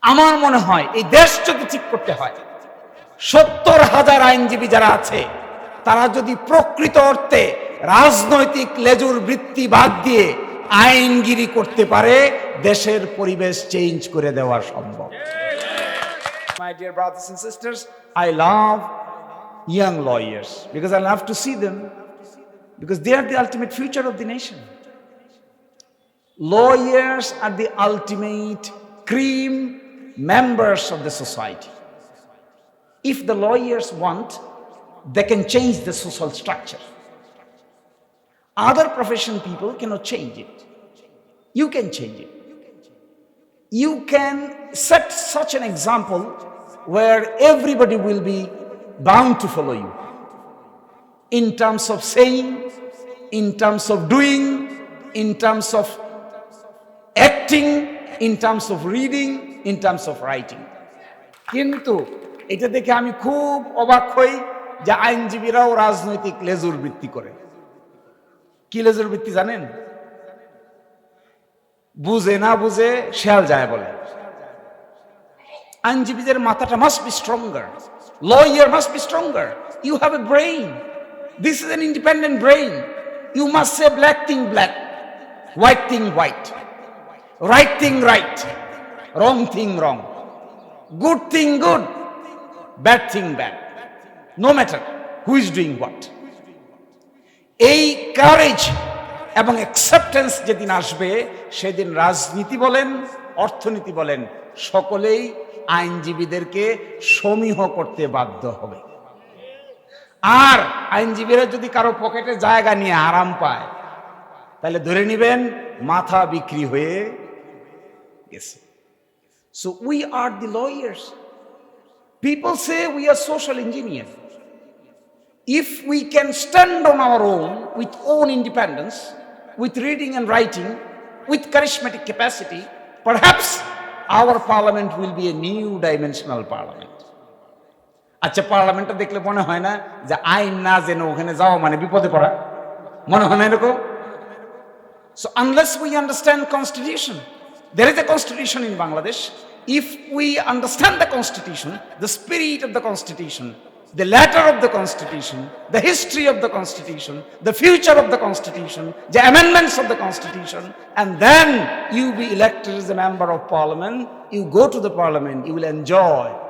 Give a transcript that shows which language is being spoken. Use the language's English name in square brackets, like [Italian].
[Bangla] আমার মনে হয় এই দেশ যদি ঠিক করতে হয়, 70,000 আইনজীবী যারা আছে তারা যদি প্রকৃত অর্থে রাজনৈতিক লেজুর বৃত্তি বাদ দিয়ে আইনগিরি করতে পারে, দেশের পরিবেশ চেঞ্জ করে দেওয়া সম্ভব। [English] My dear brothers and sisters, I love young lawyers because I love to see them, because they are the ultimate future of the nation. Lawyers are the ultimate cream members of the society. If the lawyers want, they can change the social structure. Other profession people cannot change it. You can change it. You can set such an example where everybody will be bound to follow you in terms of saying, in terms of doing, in terms of acting, in terms of reading, in terms of writing. [Bangla] কিন্তু এটা দেখে আমি খুব অবাক হই যে আইনজীবীরাও রাজনৈতিক লেজুর বৃত্তি করে। কি লেজুর বৃত্তি জানেন? বুঝে না বুঝে শেয়াল যায় বলে। আইনজীবীদের মাথাটা [English] Must be stronger, lawyer must be stronger. You have a brain, this is an independent brain. You must say black thing black, white thing white, right thing right, wrong thing wrong, good thing good, bad thing bad, no matter who is doing what. [Bangla] এই courage এবং acceptance যেদিন আসবে, সেদিন রাজনীতি বলেন, অর্থনীতি বলেন, সকলেই আইনজীবীদেরকে সমীহ করতে বাধ্য হবে। আর আইনজীবীরা যদি কারো পকেটে জায়গা নিয়ে আরাম পায়, তাহলে ধরে নিবেন মাথা বিক্রি হয়ে গেছে। [English] So we are the lawyers. People say we are social engineers. If we can stand on our own with own independence, with reading and writing, with charismatic capacity, perhaps our parliament will be a new dimensional parliament. [Bangla] আচ্ছা, পার্লামেন্টটা দেখলে মনে হয় না যে আইন না জেনে ওখানে যাওয়া মানে বিপদে পড়া? মনে হয় না এরকম? [English] So unless we understand constitution, there is a constitution in Bangladesh. If we understand the constitution, the spirit of the constitution, the letter of the constitution, the history of the constitution, the future of the constitution, the amendments of the constitution, and then you be elected as a member of parliament, you go to the parliament, you will enjoy.